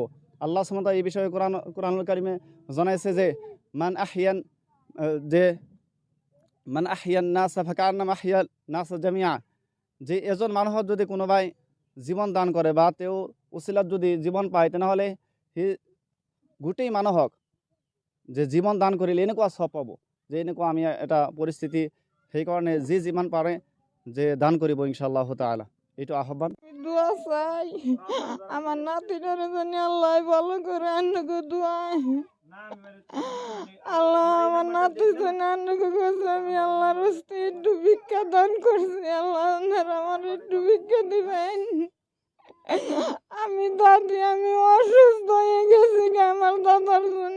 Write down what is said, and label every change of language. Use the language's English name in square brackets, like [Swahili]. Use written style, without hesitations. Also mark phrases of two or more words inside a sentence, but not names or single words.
[Arabic] الله سبحانه [Assamese] এই বিষয়ে কোৰআনুল কাৰিমে জনাইছে যে [Arabic] من أحيا الناس فكأنما أحيا الناس جميعا, [Assamese] যে এজন মানুহক যদি কোনোবাই জীৱন দান কৰে বা তেওঁৰ উচিলাত যদি জীৱন পায়, তেনেহ'লে সি গোটেই মানুহক যে জীৱন দান কৰিলে এনেকুৱা সব পাব। যে এনেকুৱা আমি এটা পৰিস্থিতি, সেইকাৰণে যিমান পাৰে যে দান কৰিব [Arabic] إن شاء الله تعالى, [Assamese] এইটো আহ্বান। [Bangla] দোয়া চাই আমার নাতিটারে জানি আল্লাহ ভালো করে আন্নকে দোয়া। আল্লাহ আমার নাতি জানি আন্নকে কাছে আমি আল্লাহর হস্তে একটু ভিক্ষা দান করছি। আল্লাহ আপনারা আমার একটু ভিক্ষা দিবেন। আমি দাদি আমি অসুস্থ হয়ে গেছি আমার দাদার জন্য।